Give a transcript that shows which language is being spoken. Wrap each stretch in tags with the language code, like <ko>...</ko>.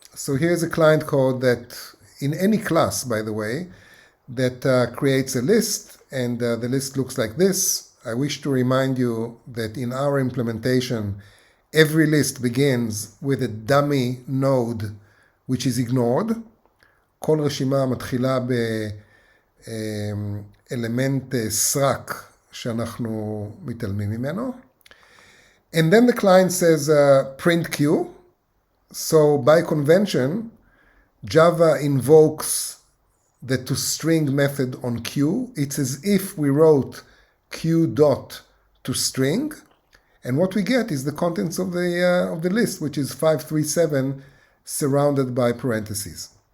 <en>So here's a client code that in any class, by the way, that creates a list, and the list looks like this. I wish to remind you that in our implementation, every list begins with a dummy node which is ignored.</en> <he>כל רשימה מתחילה באלמנט סרק שאנחנו מתעלמים ממנו.</he> <en>And then the client says print q. So by convention, Java invokes the toString method on q. It's as if we wrote q dot toString, and what we get is the contents of the list, which is 537 surrounded by parentheses.</en>